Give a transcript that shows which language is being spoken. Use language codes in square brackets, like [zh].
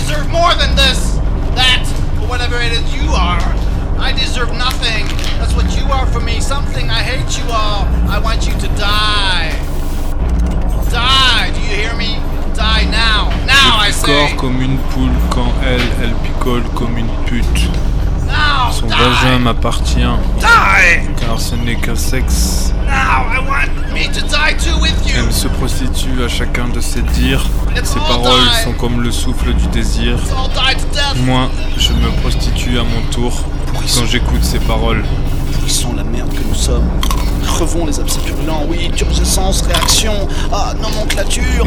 [en] More than this, that, or whatever it is you are. I deserve nothing. That's what you are for me. Something. I hate you all. I want you to die. Die. Do you hear me? Die now. Now, I say. [fr] Corps comme une poule quand elle, elle picole comme une pute. Son vagin m'appartient. [en] Die! [fr] Car ce n'est qu'un sexe. [en] Now I want me to die too with you. [fr] Elle se prostitue à chacun de ses dires. Ses paroles sont comme le souffle du désir. Moi, je me prostitue à mon tour quand j'écoute ses paroles. Pourrissons la merde que nous sommes. Crevons les abcès purulents, oui, turbescence, réaction, ah, nomenclature.